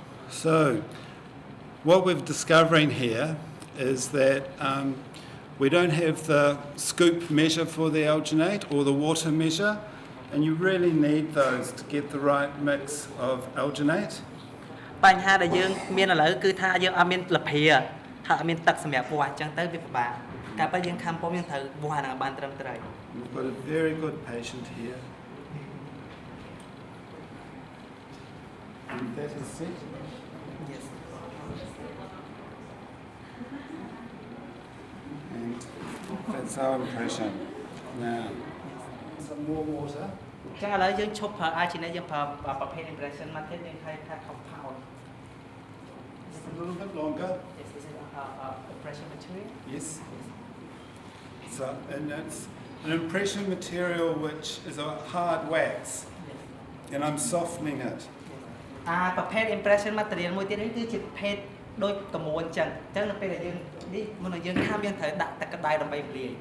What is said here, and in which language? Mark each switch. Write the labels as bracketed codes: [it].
[en] So, what we're discovering here is that we don't have the scoop measure for the alginate or the water measure, and you really need those to get the right mix of alginate. [km] បញ្ហាដែលយើងមានឥឡូវគឺថាយើងអត់មានលភាថាអត់មានទឹកសម្រាប់វាស់អញ្ចឹងទៅវាពិបាកកាលពេលយើងខំពុំយើងត្រូវវាស់ហ្នឹងឲ្យបានត្រឹមត្រូវ [en] We've got a very good patient here. And that is set. Yes. And that's our impression. Now, some more water. [km] អញ្ចឹងឥឡូវយើងឈប់ប្រើ alginate យើងប្រើប្រភេទ impression មកទៀតយើងថា compound [en] Just a little bit longer. Yes, this is impression material. Yes. So, and it's an impression material which is a hard wax, Yes. and I'm softening it. [km] ប្រភេទ impression material មួយទៀតនេះគឺជាប្រភេទដូចកមួនអញ្ចឹងនៅពេលដែលយើងនេះមុននឹងយើងខាំយើងត្រូវដាក់ទឹកក្តៅដើម្បីលាយ